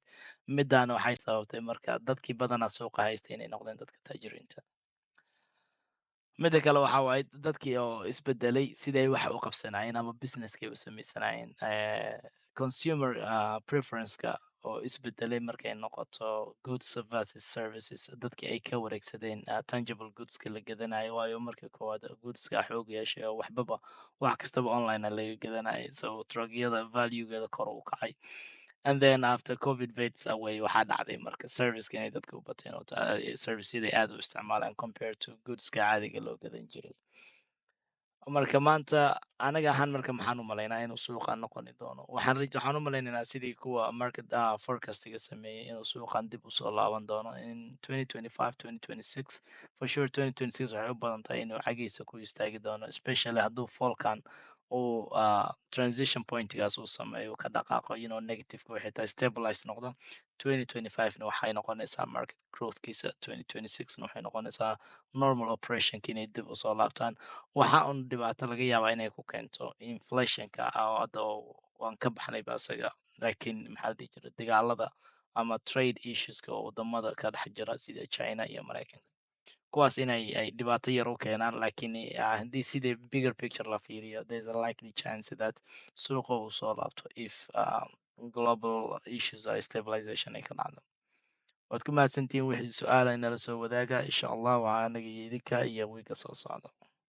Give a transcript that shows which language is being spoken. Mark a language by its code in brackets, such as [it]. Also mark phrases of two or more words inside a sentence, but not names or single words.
[so] Midaana waxay sababtay marka dadkii badanaa suuqa haystay inay noqdeen dadka taajiriinta. Midda kale waxaa waaye dadkii oo isbedelay siday wax u qabsanayeen ama businesskay u samaysanayeen. [en] Consumer preferenceka [so] oo isbedelay markay noqoto [en] goods versus services, [so] dadkii ay ka wareegsadeen [en] tangible goodska [so] la gadanayo, waayo marka koowaad goodska xoog yeeshay oo wax kastaba online laga gadanayo, so truckyada valuegeeda kor u kacay. [en] And then after covid fades away [so] waxaa dhacday marka serviceka inay dadka u bateen oo serviceyaday aad u isticmaalaan [en] compared to goodska [so] caadiga loo gadan jiray. Marka maanta anaga ahaan marka maxaan u malaynaa inuu suuqa noqoni doono, waxaan u malaynaynaa sidii kuwa [en] market forecastiga [so] sameeyey inuu suuqan dib usoo laaban doono in 2025 2026. [en] For sure [so] 2026 waxay u badan tahay inuu cagiisa ku istaagi doono, especially hadduu fallkan uu [en] transition pointgaas [so] uu sameeyo, uu ka dhaqaaqo, negativeka waxay tahay stabilize noqdo. 2025 na waxay noqonaysaa [en] market growthkiisa, [so] 2026 na waxay noqonaysaa [en] normal operationka [so] inay dib usoo laabtaan. Waxa un dhibaato laga yaabaa inay ku keento inflationka oo hadda waan ka baxnayba isaga, laakiin maxaa la dhihi jiray dagaalada ama [en] trade issueska [so] oo wadamada ka dhex jira sida China iyo Mareykanka. Kuwaas ay dhibaato yar u keenaan, laakiin haddii sida [en] bigger picture [so] la fiiriyo, [en] there's a likely chance that [so] suuqa uu soo laabto [en] if global issues ay stabilization [so] ay ka dhacdo. Waad ku mahadsantihiin wixii su'aal ay nala soo wadaaga. [ar] Insha Allah [so] waa anaga iyo idinka iyo wiiga soo socda.